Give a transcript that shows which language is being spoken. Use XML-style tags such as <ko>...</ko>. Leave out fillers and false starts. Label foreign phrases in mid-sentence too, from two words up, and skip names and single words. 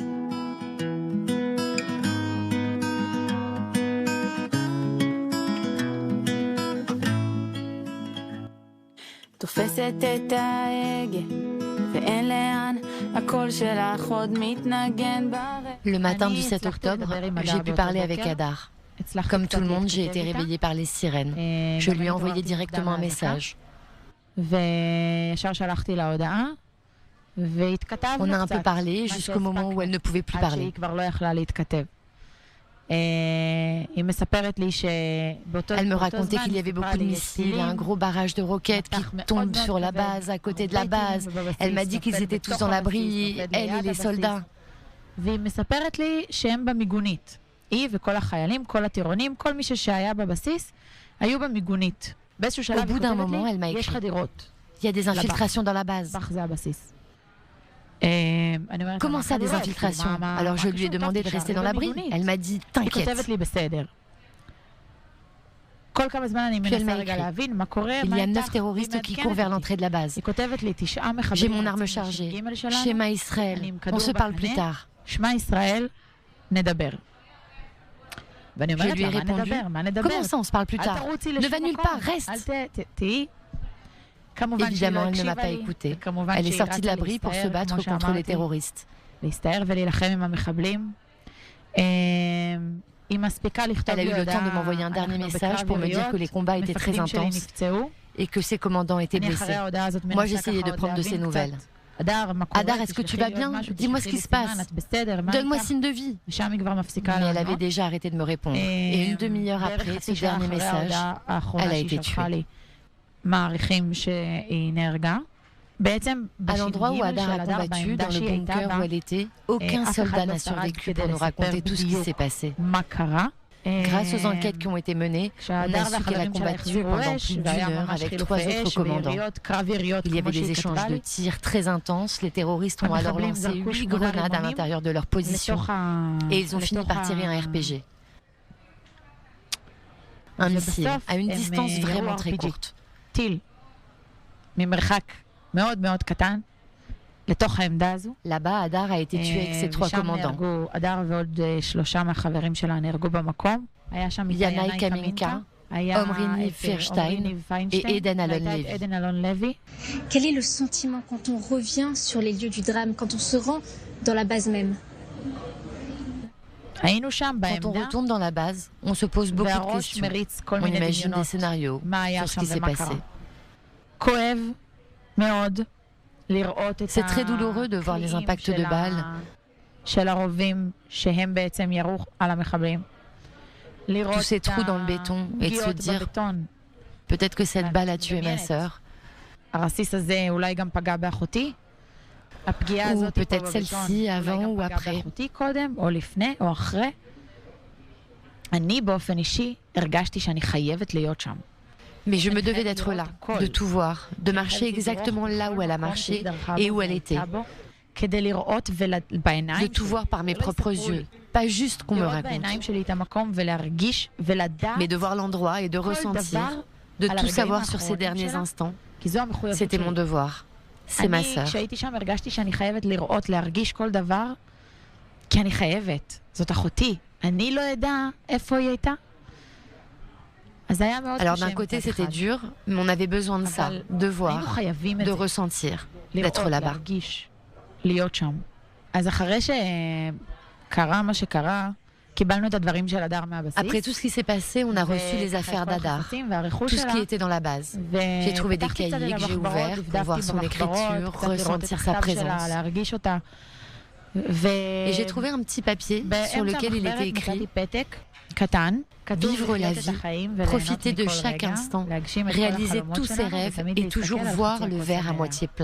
<he>תופסת את ההגה, ואין לאן, הקול שלך עוד מתנגן ברק.</he> <fr>Le matin du 7 octobre, j'ai pu parler avec Hadar. Comme tout le monde, j'ai été réveillée par les sirènes. Je lui ai envoyé directement un message.</fr> <he>וישר שלחתי לה הודעה, והתכתבנו</he> <fr>On a un</fr> <he>קצת.</he> <fr>peu parlé jusqu'au moment où elle ne pouvait plus</fr> <he>עד</he> <fr>parler.</fr> <he>שהיא כבר לא יכלה להתכתב. היא מספרת לי שבאותו</he> <fr>Elle me</fr> <he>זמן</he> <fr>racontait qu'il y avait beaucoup de missiles, un gros barrage de roquettes qui tombent sur la base, à côté de la base. Elle m'a dit qu'ils étaient tous dans l'abri, elle et les soldats.</fr> <he>והיא מספרת לי שהם במיגונית. היא וכל החיילים, כל הטירונים, כל מי שהיה בבסיס, היו במיגונית. באיזשהו שלב היא כותבת לי, יש חדירות.</he> <fr>Il y a des infiltrations dans la base.</fr> <he>בח זה הבסיס.</he> <fr>Comment ça, des infiltrations? Alors je lui ai demandé de rester dans l'abri. Elle m'a dit,</fr> <he>היא</he> <fr>t'inquiète.</fr> <he>כותבת לי בסדר. כל כמה זמן אני</he> <fr>Puis elle</fr> <he>מנסה</he> <fr>m'a</fr> <he>רגע</he> <fr>écrit.</fr> <he>להבין מה קורה,</he> <fr>Il</fr> <he>מה</he> <fr>y a 9</fr> <he>איתך,</he> <fr>terroristes</fr> <he>והיא</he> <fr>qui</fr> <he>מעדכנת</he> <fr>courent vers</fr> <he>אותי.</he> <fr>l'entrée de la base.</fr> <he>היא כותבת לי 9</he> <fr>J'ai</fr> <he>מחבלים</he> <fr>mon arme</fr> <he>יוצאים</he> <fr>chargée.</fr> <he>מהש"ג שלנו, שמע ישראל. אני עם</he> <fr>On</fr> <he>כדור</he> <fr>se parle plus</fr> <he>בקנה,</he> <fr>tard.</fr> <he>שמע ישראל, נדבר. ואני</he> <fr>Je</fr> <he>אומרת</he> <fr>lui ai</fr> <he>לה, מה</he> <fr>répondu,</fr> <he>נדבר? מה נדבר?</he> <fr>comment ça, on se parle plus</fr> <he>אל</he> <fr>tard?</fr> <he>תרוצי</he> <fr>Ne</fr> <he>לשום</he> <fr>va nulle</fr> <he>מקום,</he> <fr>part, reste.</fr> <he>אל תהיי. כמובן שהיא לא</he> <fr>Évidemment, elle ne m'a</fr> <he>הקשיבה</he> <fr>pas</fr> <he>לי,</he> <fr>écouté.</fr> <he>וכמובן</he> <fr>Elle est</fr> <he>שהיא</he> <fr>sortie de</fr> <he>רצה</he> <fr>l'abri pour se</fr> <he>להסתער,</he> <fr>battre</fr> <he>כמו</he> <fr>contre les</fr> <he>שאמרתי,</he> <fr>terroristes.</fr> <he>להסתער ולהילחם עם המחבלים. היא מספיקה לכתוב</he> <fr>Elle a</fr> <he>לי</he> <fr>eu le temps de</fr> <he>הודעה,</he> <fr>m'envoyer un dernier</fr> <he>אנחנו</he> <fr>message pour me dire que les combats étaient très</fr> <he>מפקדים שלי</he> <fr>intenses</fr> <he>נפצעו.</he> <fr>et que ses commandants étaient</fr> <he>אני</he> <fr>blessés.</fr> <he>אחרי ההודעה הזאת</he> <fr>Moi,</fr> <he>מנסה</he> <fr>j'essayais</fr> <he>ככה</he> <fr>de</fr> <he>עוד</he> <fr>prendre de ses</fr> <he>להבין</he> <fr>nouvelles.</fr> <he>קצת. הדר, מה קורה?</he> <fr>Hadar, est-ce que tu vas bien? Dis-moi ce qui se passe.</fr> <he>את בסדר? מה</he> <fr>Donne-moi</fr> <he>איתך?</he> <fr>signe de vie.</fr> <he>ושם היא כבר מפסיקה</he> <fr>Mais elle</fr> <he>לענות.</he> <fr>avait déjà arrêté de me répondre. Et une demi-heure</fr> <he>בערך</he> <fr>après</fr> <he>חצי</he> <fr>ce</fr> <he>שעה</he> <fr>dernier</fr> <he>אחרי</he> <fr>message,</fr> <he>ההודעה האחרונה</he> <fr>elle a</fr> <he>שהיא</he> <fr>été</fr> <he>שלחה</he> <fr>tuée.</fr> <he>לי, מעריכים שהיא נהרגה. בעצם</he> <fr>À l'endroit où</fr> <he>בש"ג Hadar של</he> <fr>a</fr> <he>הדר,</he> <fr>combattu,</fr> <he>בעמדה</he> <fr>dans le</fr> <he>שהיא הייתה</he> <fr>bunker</fr> <he>בה,</he> <fr>où elle était, aucun</fr> <he>אף</he> <fr>soldat</fr> <he>אחד לא</he> <fr>n'a</fr> <he>שרד</he> <fr>survécu</fr> <he>כדי</he> <fr>pour nous</fr> <he>לספר</he> <fr>raconter tout ce qui</fr> <he>בדיוק</he> <fr>s'est passé.</fr> <he>מה קרה.</he> <fr>Grâce aux enquêtes qui ont été menées, on a</fr> <he>כשהדר</he> <fr>su qu'elle a</fr> <he>והחברים שלה</he> <fr>combattu</fr> <he>החזירו</he> <fr>pendant</fr> <he>אש,</he> <fr>plus d'une</fr> <he>והיה</he> <fr>heure</fr> <he>ממש</he> <fr>avec 3</fr> <he>חילופי</he> <fr>autres</fr> <he>אש</he> <fr>commandants.</fr> <he>ויריות, קרב יריות,</he> <fr>Il y avait</fr> <he>כמו</he> <fr>des</fr> <he>שהיא</he> <fr>échanges</fr> <he>כתבה</he> <fr>de</fr> <he>לי.</he> <fr>tirs très intenses. Les terroristes ont alors</fr> <he>המחבלים</he> <fr>lancé</fr> <he>זרקו</he> <fr>8</fr> <he>8</he> <fr>grenades à</fr> <he>רימונים</he> <fr>l'intérieur de leur position</fr> <he>לתוך</he> <fr>et ils ont fini par tirer un RPG. Un missile</fr> <he>ובסוף</he> <fr>à une</fr> <he>הם</he> <fr>distance</fr> <he>ירו</he> <fr>vraiment très</fr> <he>RPG.</he> <fr>courte.</fr> <he>טיל ממרחק מאוד מאוד קטן לתוך העמדה הזו.</he> <fr>Là-bas, Hadar a été tué avec ses 3</fr> <he>ושם</he> <fr>commandants.</fr> <he>נהרגו, הדר ועוד 3 מהחברים שלה נהרגו במקום. היה שם איתה ינאי ינאי קמינקה, היה עמרי ניב את פירשטיין עמרי ניב פיינשטיין,</he> <fr>et עדן אלון</fr> <he>והייתה לוי. את עדן אלון לוי.</he> <fr>Quel est le sentiment quand on revient sur les lieux du drame, quand on se rend dans la base même?</fr> <he>היינו שם</he> <fr>Quand on</fr> <he>בעמדה,</he> <fr>retourne dans la base, on se pose beaucoup de</fr> <he>והראש</he> <fr>questions.</fr> <he>מריץ כל</he> <fr>On</fr> <he>מיני</he> <fr>imagine des</fr> <he>דמיונות.</he> <fr>scénarios</fr> <he>מה היה</he> <fr>sur ce</fr> <he>שם</he> <fr>qui s'est</fr> <he>ומה קרה.</he> <fr>passé.</fr> <he>כואב מאוד לראות את</he> <fr>C'est très douloureux de voir les impacts de balles.</fr> <he>של הרובים שהם בעצם ירו על המחבלים. לראות</he> <fr>Tous ces trous dans le béton et de se</fr> <he>פגיעות</he> <fr>dire</fr> <he>בבטון.</he> <fr>peut-être que cette balle a tué ma sœur.</fr> <he>הרסיס הזה אולי גם פגע באחותי. הפגיעה</he> <fr>Ou</fr> <he>הזאת פה</he> <fr>peut-être</fr> <he>בבטון</he> <fr>celle-ci</fr> <he>אולי</he> <fr>avant</fr> <he>גם</he> <fr>ou</fr> <he>פגע</he> <fr>après.</fr> <he>באחותי קודם, או לפני, או אחרי. אני באופן אישי הרגשתי שאני חייבת להיות שם.</he> <fr>Mais je me devais d'être là, de tout voir, de marcher exactement là où elle a marché et où elle était,</fr> <he>כדי לראות בעיניים</he> <fr>de tout voir par mes propres yeux, pas juste qu'on me</fr> <he>לראות</he> <fr>raconte,</fr> <he>בעיניים שלי את המקום ולהרגיש ולדעת</he> <fr>mais de voir l'endroit et de</fr> <he>כל</he> <fr>ressentir,</fr> <he>דבר</he> <fr>de</fr> <he>על</he> <fr>tout</fr> <he>הרגעים</he> <fr>savoir sur ces</fr> <he>האחרונים</he> <fr>derniers</fr> <he>שלה,</he> <fr>instants.</fr> <he>כי זו המחויבות</he> <fr>C'était</fr> <he>שלי.</he> <fr>mon devoir. C'est ma</fr> <he>אני,</he> <fr>sœur.</fr> <he>כשהייתי שם, הרגשתי שאני חייבת לראות, להרגיש כל דבר, כי אני חייבת. זאת אחותי. אני לא אדע איפה היא הייתה. אז היה מאוד</he> <fr>Alors</fr> <he>קשה</he> <fr>d'un côté</fr> <he>מצד</he> <fr>c'était</fr> <he>אחד.</he> <fr>dur, mais on avait besoin de ça,</fr> <he>אבל</he> <fr>de</fr> <he>היינו</he> <fr>voir,</fr> <he>חייבים את</he> <fr>de</fr> <he>זה.</he> <fr>ressentir,</fr> <he>לראות,</he> <fr>d'être là-bas.</fr> <he>להרגיש, להיות שם.</he> <fr>Après tout ce qui s'est passé, on a reçu les affaires d'Adar, tout ce qui était dans la base. J'ai trouvé des cahiers que j'ai ouverts pour voir son écriture, ressentir sa présence. Et j'ai trouvé un petit papier sur lequel il était écrit « Vivre la vie, profiter de chaque instant, réaliser tous ses rêves et toujours voir le verre à moitié plein.</fr>